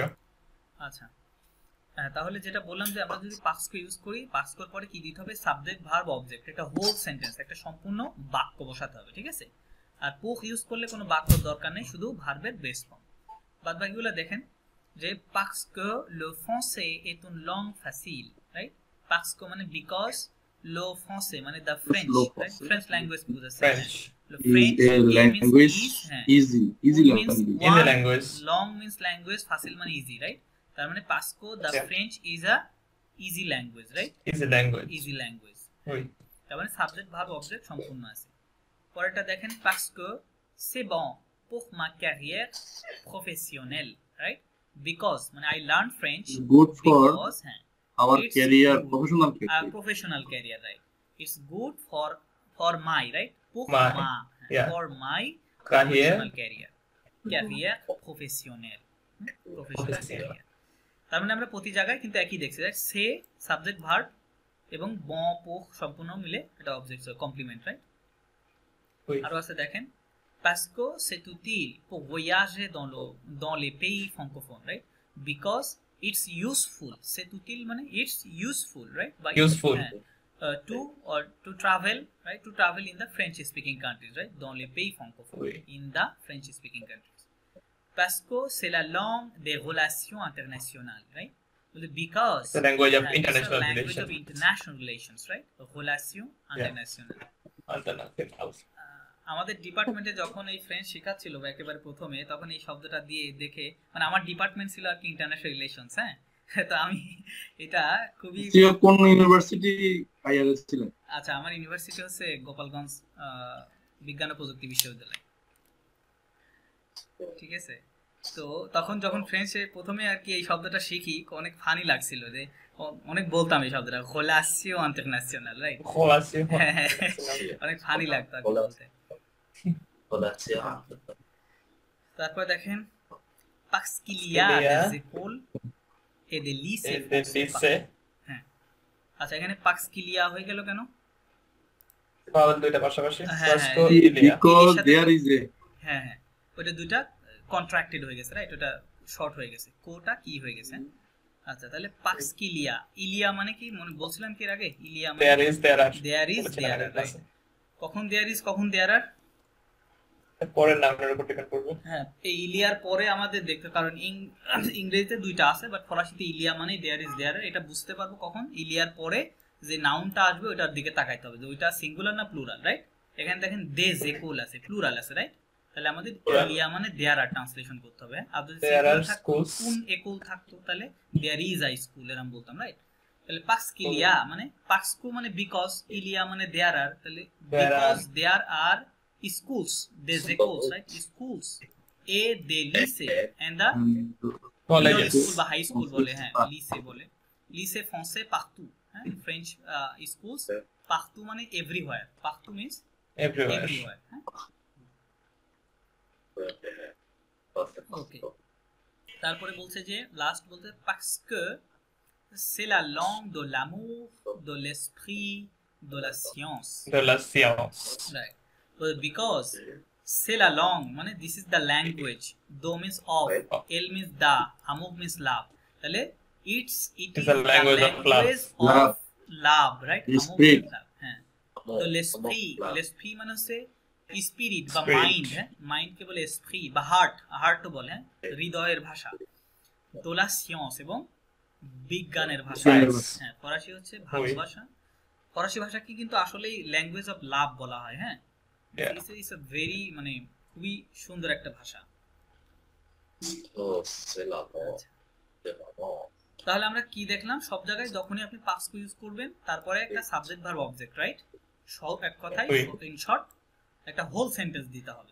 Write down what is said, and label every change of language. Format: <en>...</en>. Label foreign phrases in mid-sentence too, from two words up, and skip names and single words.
<bn>আচ্ছা, হ্যাঁ তাহলে যেটা বললাম যে আমরা যদি পাক্সকো ইউজ করি, পাক্সকোর পরে কি দিতে হবে,</bn> <en>subject verb object,</en> <bn>একটা</bn> <en>whole sentence,</en> <bn>একটা সম্পূর্ণ বাক্য বসাতে হবে, ঠিক আছে? আর পুখ ইউজ করলে কোনো বাক্যর দরকার নেই, শুধু ভার্বের</bn> <en>base form.</en> <bn>বাদবাকিগুলো দেখেন যে</bn> <fr>পাক্সকো le français est une langue facile,</fr> <bn>রাইট? পাক্সকো মানে বিকজ,</bn> <fr>le français</fr> <bn>মানে</bn> <en>the French, right? French language</en> <bn>বুঝাচ্ছে,</bn> <en>le French language easy language, long means language, facile মানে easy, right? তার মানে পাক্সকো the French is a easy language, right? easy language, easy language.</en> <bn>তার মানে</bn> <en>subject verb object</en> <bn>সম্পূর্ণ আছে।</bn> <fr>পরেরটা দেখেন parce que c'est bon pour ma carrière professionnelle,</fr> <en>right? Because মানে I learned French good for because our it's career, good. professional career. Professional career, right? It's good for my, right? Pour My, ma, yeah. for my Career. professional career. Career professionnel. Professional career.</en> <bn>তার মানে আমরা প্রতি জায়গায় কিন্তু একই দেখছি, রাইট? সে</bn> <en>subject verb</en> <bn>এবং</bn> <fr>bon pour</fr> <bn>সম্পূর্ণ মিলে এটা</bn> <en>object complement, right?</en> <fr>Oui.</fr> <bn>আরো আছে দেখেন</bn> <fr>parce que c'est utile pour voyager dans les pays francophones,</fr> <en>right? Because it's useful.</en> <fr>C'est utile</fr> <en>মানে it's useful, right? By Useful. To travel, right? To travel in the French speaking countries, right?</en> <fr>Dans les pays francophones, Oui.</fr> <en>in the French speaking countries.</en> <fr>Parce que c'est la langue des relations internationales,</fr> <en>right? Because The language of it's a international language relations. of international relations, right?</en> <fr>Relations internationales.</fr> <en>International.</en> <bn>আমাদের ডিপার্টমেন্টে যখন এই ফ্রেঞ্চ শেখাচ্ছিল বা একেবারে প্রথমে, তখন এই শব্দটা দিয়ে দেখে, মানে আমার ডিপার্টমেন্ট ছিল আর কি</bn> <en>international relations,</en> <bn>হ্যাঁ, তো আমি এটা খুবই। কোন ইউনিভার্সিটি আইআরএস ছিলেন? আচ্ছা, আমার ইউনিভার্সিটি হচ্ছে গোপালগঞ্জ বিজ্ঞান ও প্রযুক্তি বিশ্ববিদ্যালয়, ঠিক আছে। তো তখন যখন ফ্রেঞ্চে প্রথমে আর কি এই শব্দটা শিখি, অনেক ফানি লাগছিল, যে অনেক বলতাম এই শব্দটা</bn> <en>relation international, right?</en> <bn>অনেক ফানি লাগতো আর কি বলতে।</bn> <fr>তারপর দেখেন parce qu'il y a des écoles et des lycées français.</fr> <bn>হ্যাঁ, আচ্ছা, এখানে</bn> <fr>parce qu'il y a</fr> <bn>হয়ে গেল কেন? পাওয়ার দুইটা পাশাপাশি</bn> <en>because there is a,</en> <bn>হ্যাঁ হ্যাঁ, ওটা দুইটা কন্ট্রাক্টেড হয়ে গেছে, রাইট? ওটা শর্ট হয়ে গেছে, কোটা কি হয়ে গেছে। আচ্ছা, তাহলে</bn> <fr>parce qu'il y a,</fr> <bn>ইলিয়া মানে কি মনে বলছিলাম কি এর আগে? ইলিয়া মানে</bn> <en>there is there are, রাইট? কখন there is, কখন there are?</en> <bn>পরের নামের উপর ডিপেন্ড করবে। হ্যাঁ, এই ইলিয়ার পরে আমাদের দেখতে, কারণ ইংরেজিতে দুইটা আছে, বাট ফরাসিতে ইলিয়া মানে</bn> <en>there is there.</en> <bn>এটা বুঝতে পারবো কখন? ইলিয়ার পরে যে নাউনটা আসবে ওটার দিকে তাকাইতে হবে যে ওইটা সিঙ্গুলার না প্লুরাল, রাইট? এখানে দেখেন</bn> <fr>des écoles</fr> <bn>আছে, প্লুরাল আছে, রাইট? তাহলে আমাদের ইলিয়া মানে</bn> <en>there are</en> <bn>ট্রান্সলেশন করতে হবে। আর যদি কোন একুল থাকতো তাহলে</bn> <en>there is a school</en> <bn>এরকম বলতাম, রাইট? তাহলে</bn> <fr>parce qu'il y a</fr> <bn>মানে</bn> <fr>parce que</fr> <bn>মানে বিকজ, ইলিয়া মানে</bn> <en>there are,</en> <bn>তাহলে</bn> <en>because there are schools,</en> <fr>des écoles,</fr> <en>right? Schools</en> <fr>et des lycées</fr> <en>and the colleges</en> <bn>বা</bn> <en>high school</en> <bn>বলে, হ্যাঁ, lycée বলে,</bn> <fr>lycée français partout,</fr> <bn>হ্যাঁ,</bn> <en>French schools partout মানে everywhere, partout means everywhere,</en> <bn>হ্যাঁ, ওকে। তারপরে বলছে যে লাস্ট বলতে</bn> <fr>parce que c'est la langue de l'amour, de l'esprit, de la science,</fr> <en>right? Well, because</en> <fr>c'est la langue</fr> <en>মানে this is the language, do means of, l means the, amour means love, তাহলে it is the language of love, right? Amour means love,</en> <bn>হ্যাঁ। তো l'esprit মানে হচ্ছে স্পিরিট বা মাইন্ড, হ্যাঁ, মাইন্ড কে বলে esprit বা হার্ট তো বলে, হ্যাঁ, হৃদয়ের ভাষা। তো la science এবং বিজ্ঞানের ভাষা, হ্যাঁ, ফরাসি হচ্ছে ভালোবাসা। ফরাসি ভাষা কি কিন্তু আসলে</bn> <en>language of love</en> <bn>বলা হয়, হ্যাঁ।</bn> <en>It's a very</en> <bn>মানে খুবই সুন্দর একটা ভাষা। তাহলে আমরা কি দেখলাম? সব জায়গায় যখনই আপনি পাস্ট ইউজ করবেন তারপরে একটা</bn> <en>subject verb object,</en> <bn>রাইট? সব এক কথায়</bn> <en>in short</en> <bn>একটা</bn> <en>whole sentence</en> <bn>দিতে হবে।</bn>